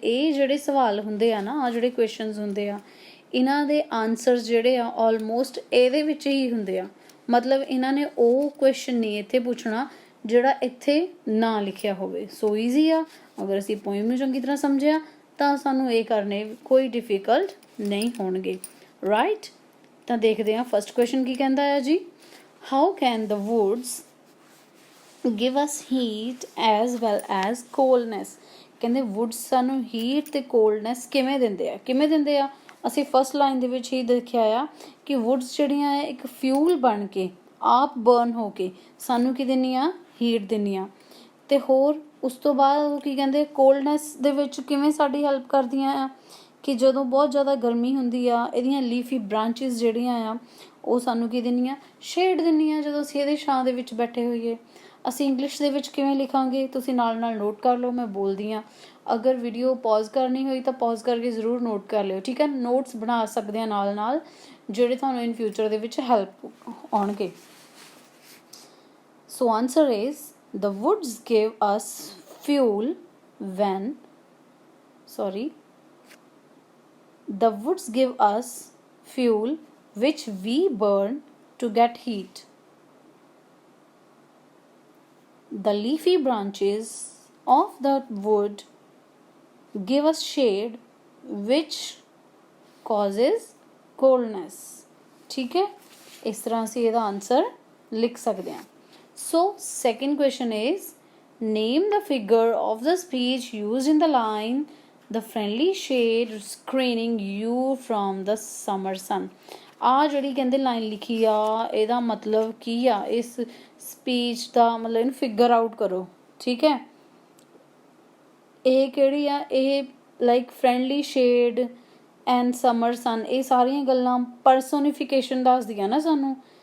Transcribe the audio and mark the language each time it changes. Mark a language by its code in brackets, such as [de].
[pa] ਇਹ ਜਿਹੜੇ ਸਵਾਲ ਹੁੰਦੇ ਆ ਨਾ, ਆਹ ਜਿਹੜੇ ਕੁਐਸਚਨਸ ਹੁੰਦੇ ਆ, ਇਹਨਾਂ ਦੇ ਆਨਸਰਸ ਜਿਹੜੇ ਆ ਆਲਮੋਸਟ ਇਹਦੇ ਵਿੱਚ ਹੀ ਹੁੰਦੇ ਆ। ਮਤਲਬ ਇਹਨਾਂ ਨੇ ਉਹ ਕੁਐਸਚਨ ਨਹੀਂ ਇੱਥੇ ਪੁੱਛਣਾ ਜਿਹੜਾ ਇੱਥੇ ਨਾ ਲਿਖਿਆ ਹੋਵੇ। ਸੋ ਈਜ਼ੀ ਆ, ਅਗਰ ਅਸੀਂ ਪੋਇਮ ਨੂੰ ਚੰਗੀ ਤਰ੍ਹਾਂ ਸਮਝਿਆ ਤਾਂ ਸਾਨੂੰ ਇਹ ਕਰਨੇ ਕੋਈ ਡਿਫਿਕਲਟ ਨਹੀਂ ਹੋਣਗੇ, ਰਾਈਟ। ਤਾਂ ਦੇਖਦੇ ਹਾਂ ਫਸਟ ਕੁਐਸਚਨ ਕੀ ਕਹਿੰਦਾ ਹੈ ਜੀ। [en] How can the woods give us heat as well as coldness? [pa] ਕਹਿੰਦੇ ਵੁੱਡਸ ਸਾਨੂੰ ਹੀਟ ਤੇ ਕੋਲਡਨੈਸ ਕਿਵੇਂ ਦਿੰਦੇ ਆ। ਅਸੀਂ ਫਸਟ ਲਾਈਨ ਦੇ ਵਿੱਚ ਹੀ ਦੇਖਿਆ ਆ ਕਿ ਵੁੱਡਸ ਜਿਹੜੀਆਂ ਹੈ ਇੱਕ ਫਿਊਲ ਬਣ ਕੇ ਆਪ ਬਰਨ ਹੋ ਕੇ ਸਾਨੂੰ ਕੀ ਦਿੰਦੀਆਂ, ਹੀਟ ਦਿੰਦੀਆਂ। ਤੇ ਹੋਰ ਉਸ ਤੋਂ ਬਾਅਦ ਉਹ ਕੀ ਕਹਿੰਦੇ, ਕੋਲਡਨੈਸ ਦੇ ਵਿੱਚ ਕਿਵੇਂ ਸਾਡੀ ਹੈਲਪ ਕਰਦੀਆਂ ਆ ਕਿ ਜਦੋਂ ਬਹੁਤ ਜ਼ਿਆਦਾ ਗਰਮੀ ਹੁੰਦੀ ਆ, ਇਹਦੀਆਂ ਲੀਫੀ ਬ੍ਰਾਂਚਿਸ ਜਿਹੜੀਆਂ ਆ ਉਹ ਸਾਨੂੰ ਕੀ ਦਿੰਦੀਆਂ, ਸ਼ੇਡ ਦਿੰਦੀਆਂ ਜਦੋਂ ਅਸੀਂ ਇਹਦੇ ਛਾਂ ਦੇ ਵਿੱਚ ਬੈਠੇ ਹੋਈਏ। ਅਸੀਂ ਇੰਗਲਿਸ਼ ਦੇ ਵਿੱਚ ਕਿਵੇਂ ਲਿਖਾਂਗੇ, ਤੁਸੀਂ ਨਾਲ ਨਾਲ ਨੋਟ ਕਰ ਲਓ, ਮੈਂ ਬੋਲਦੀ ਹਾਂ। ਅਗਰ ਵੀਡੀਓ ਪੌਜ਼ ਕਰਨੀ ਹੋਈ ਤਾਂ ਪੌਜ਼ ਕਰਕੇ ਜ਼ਰੂਰ ਨੋਟ ਕਰ ਲਿਓ, ਠੀਕ ਹੈ। ਨੋਟਸ ਬਣਾ ਸਕਦੇ ਹਾਂ ਨਾਲ ਨਾਲ, ਜਿਹੜੇ ਤੁਹਾਨੂੰ ਇਨ ਫਿਊਚਰ ਦੇ ਵਿੱਚ ਹੈਲਪ ਆਉਣਗੇ। [en] So answer is the woods give us fuel when the woods give us fuel which we burn to get heat. The leafy branches of the wood give us shade which causes coldness. [hi] ठीक है, इस तरह से ਇਹਦਾ answer लिख सकते हैं। [en] So second question is, name the figure of the speech used in the line the friendly shade screening you from the summer sun. [pa] ਆ ਜਿਹੜੀ ਕਹਿੰਦੇ ਲਾਈਨ ਲਿਖੀ ਆ ਇਹਦਾ ਮਤਲਬ ਕੀ ਆ, ਇਸ ਸਪੀਚ ਦਾ ਮਤਲਬ ਇਹਨੂੰ ਫਿਗਰ ਆਊਟ ਕਰੋ, ਠੀਕ ਹੈ। ਇਹ ਕਿਹੜੀ ਆ, ਇਹ like friendly shade and summer ਸਨ, ਇਹ ਸਾਰੀਆਂ ਗੱਲਾਂ ਪਰਸੋਨੀਫਿਕੇਸ਼ਨ ਦੱਸਦੀਆਂ ਨਾ ਸਾਨੂੰ।